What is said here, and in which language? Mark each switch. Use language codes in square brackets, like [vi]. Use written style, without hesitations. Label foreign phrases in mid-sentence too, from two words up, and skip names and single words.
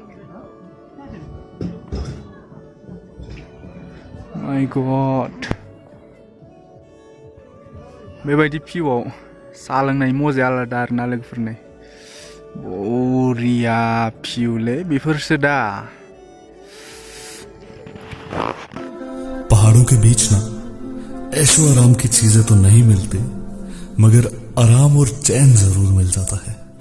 [en] My God [brx] बेबायदि भिउआव साहा लोंनाय मजाया आलादा आरोना लोगोफोर नै। बरिया भिउलै बेफोरसो दा। [hi] पहाड़ों के बीच ना ऐशो आराम की चीजें तो नहीं मिलती, मगर आराम और चैन जरूर मिल जाता है।